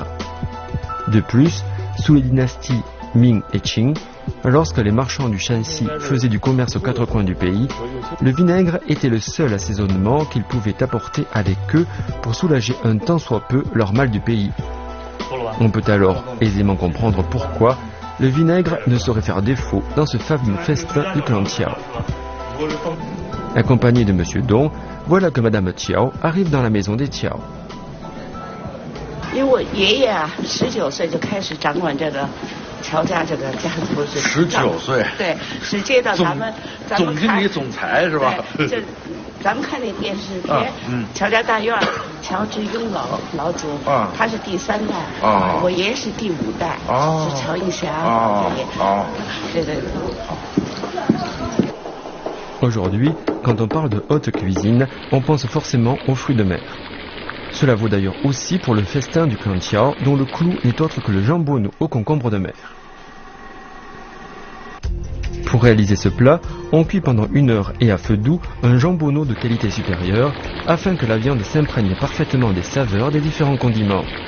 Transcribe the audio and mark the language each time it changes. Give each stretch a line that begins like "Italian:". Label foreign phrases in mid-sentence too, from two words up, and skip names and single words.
French: De plus, sous les dynasties Ming et Qing, lorsque les marchands du Shanxi faisaient du commerce aux 4 coins du pays, le vinaigre était le seul assaisonnement qu'ils pouvaient apporter avec eux pour soulager un tant soit peu leur mal du pays. On peut alors aisément comprendre pourquoi le vinaigre ne saurait faire défaut dans ce fameux festin du clan Qiao. Accompagné de Monsieur Dong, voilà que Madame Qiao arrive dans la maison des Qiao.
Chinese: 因为我爷爷啊，19岁就开始掌管这个乔家这个家族 19岁，对，是接到咱们总经理总裁是吧？这咱们看那电视片，乔家大院，乔致庸老主，他是第3代，我爷爷是第5代，是乔应祥爷爷，对。
French: Aujourd'hui, quand on parle de haute cuisine, on pense forcément aux fruits de mer. Cela vaut d'ailleurs aussi pour le festin du clan Qiao, dont le clou n'est autre que le jambonneau au concombre de mer. Pour réaliser ce plat, on cuit pendant 1 heure et à feu doux un jambonneau de qualité supérieure, afin que la viande s'imprègne parfaitement des saveurs des différents condiments.